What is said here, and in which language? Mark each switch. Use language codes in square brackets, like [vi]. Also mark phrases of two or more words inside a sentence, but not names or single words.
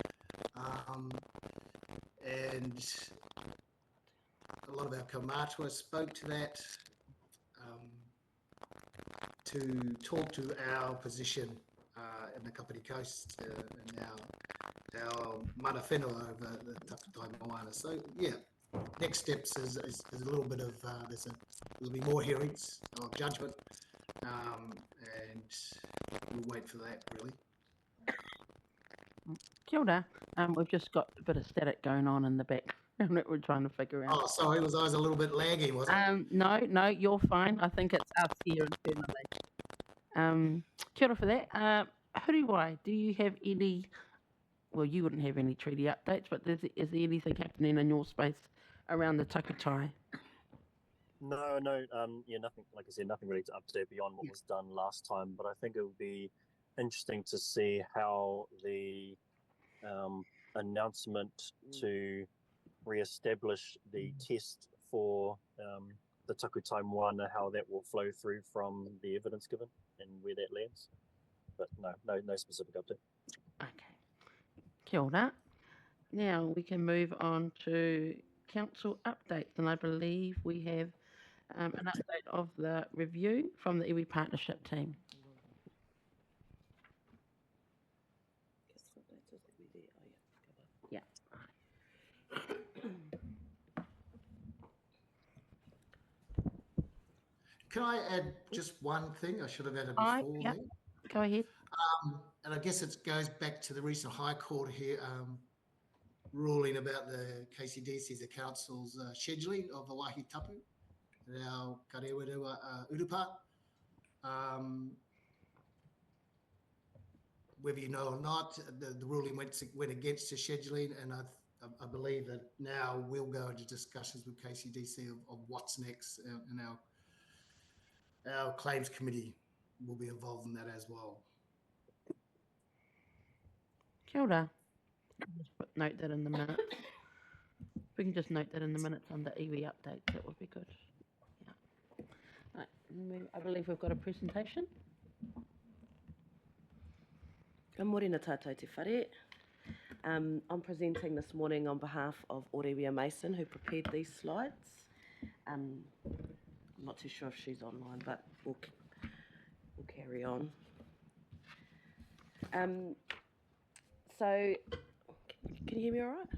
[en] And a lot of our kaumātua spoke to that, to talk to our position in the Kapiti Coast and our [mi] mana whenua [en] over the Takutai Moana. So yeah, next steps is a little bit of, there'll be more hearings of judgment, and we'll wait for that, really. [mi] Kia ora. [en] We've just got a bit of static going on in the back that we're trying to figure out. Oh, sorry, was I a little bit laggy, was it? No, you're fine. I think it's us here internally. [mi] Kia ora [en] for that. Huriwai, do you have any, well, you wouldn't have any treaty updates, but is there anything happening in your space around the Takutai? No, yeah, nothing. Like I said, nothing really to update beyond what was done last time. But I think it would be interesting to see how the announcement to re-establish the test for the Takutai Moana, how that will flow through from the evidence given and where that lands. But no specific update. [mi] Okay. Kia ora. [en] Now we can move on to council updates, and I believe we have an update of the review from the iwi partnership team. Yeah. Can I add just one thing? I should have added before. Yeah. Go ahead. And I guess it goes back to the recent High Court here ruling about the KCDC, the council's scheduling of the [mi] wāhi tapu [en] at our Karewerewa Urupa. Whether you know or not, the ruling went against the scheduling, and I believe that now we'll go into discussions with KCDC of what's next, and our claims committee will be involved in that as well. [mi] Kia ora. [en] Just note that in the minutes. We can just note that in the minutes under iwi updates. That would be good. Yeah. Right. I believe we've got a presentation. [mi] Morena tātou te whare. [en] I'm presenting this morning on behalf of Orewia Mason, who prepared these slides. I'm not too sure if she's online, but we'll carry on. So, can you hear me all right?